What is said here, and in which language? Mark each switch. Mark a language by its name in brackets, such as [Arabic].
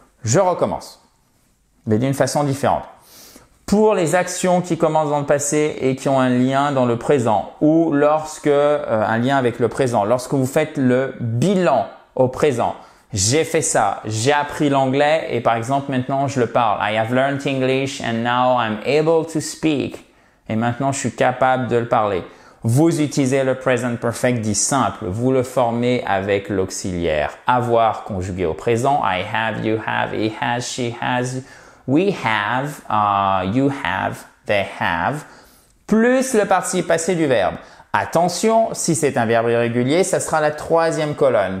[French] Je recommence, mais d'une façon différente. Pour les actions qui commencent dans le passé et qui ont un lien dans le présent, ou lorsque, un lien avec le présent, lorsque vous faites le bilan au présent, j'ai fait ça, j'ai appris l'anglais et par exemple maintenant je le parle. [English] I have learned English and now I'm able to speak. [French] Et maintenant, je suis capable de le parler. Vous utilisez le present perfect dit simple. Vous le formez avec l'auxiliaire. Avoir conjugué au présent. [English] I have, you have, he has, she has, we have, you have, they have. [French] Plus le participe passé du verbe. Attention, si c'est un verbe irrégulier, ça sera la troisième colonne.